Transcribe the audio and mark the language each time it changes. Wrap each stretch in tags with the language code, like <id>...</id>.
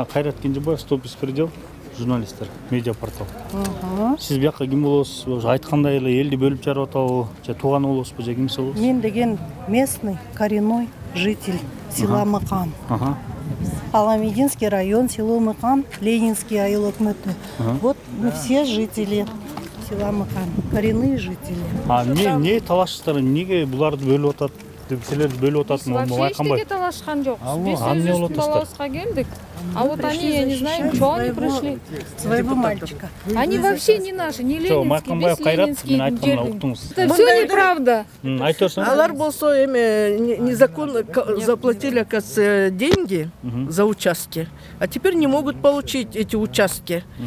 <ky>Кайрат Кенжебаев, Стоп беспредел, журналисттер, медиапортал. Сиз бияка ким болосуз? Айткандай эле элди бөлүп жарып атабы, же тууган болосузбу, же кимси болосуз? Мен деген</ky> <ru>местный, коренной житель села Мыкан. Аламединский район, село Мыкан, Ленинский айыл өкмөтү. Вот мы все жители села Мыкан, коренные жители.</ru> <ky>Не талашсыздар, эмнеге буларды бөлүп атат? Силерди бөлүп атат, вообще эчтеке талашкан жокпуз. Биз өзүбүздүн балабызга келдик.</ky> <ru>А вот они, я не знаю, что они пришли. Своего мальчика. Они вообще не наши, не ленинские, без ленинские. Это все неправда.</ru> <ky>Алар болсо</ky> <ru>незаконно заплатили, оказывается, деньги за участки, а теперь не могут получить эти участки.</ru>